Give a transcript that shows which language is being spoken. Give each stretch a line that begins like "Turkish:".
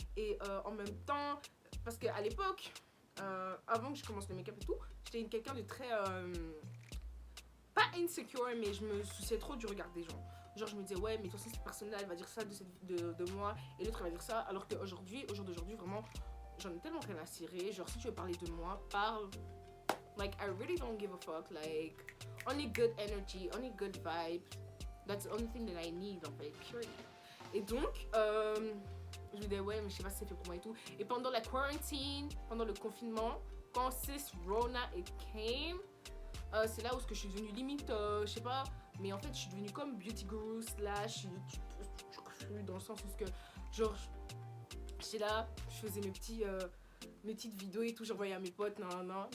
French: Et en même temps, parce qu'à l'époque, avant que je commence le make-up et tout, j'étais quelqu'un de très... pas insecure, mais je me souciais trop du regard des gens. Genre, je me disais, ouais, mais toi, cette personne-là, elle va dire ça de moi, et l'autre, elle va dire ça. Alors qu'aujourd'hui, au jour d'aujourd'hui, vraiment, j'en ai tellement rien à cirer. Genre, si tu veux parler de moi, parle.
English: Like, I really don't give a fuck. Like, only good energy, only good vibes. That's the only thing that I need,
French: en fait,
English: period.
French: Et donc, je me disais, ouais, mais je sais pas si c'est fait pour moi et tout. Et pendant la quarantine, pendant le confinement, quand cis Rona it came, c'est là où je suis devenue limite, je sais pas, mais en fait, je suis devenue comme
English: beauty guru slash YouTube,
French: dans le sens où genre, j'étais là, je faisais mes petites vidéos et tout, j'envoyais à mes potes, non.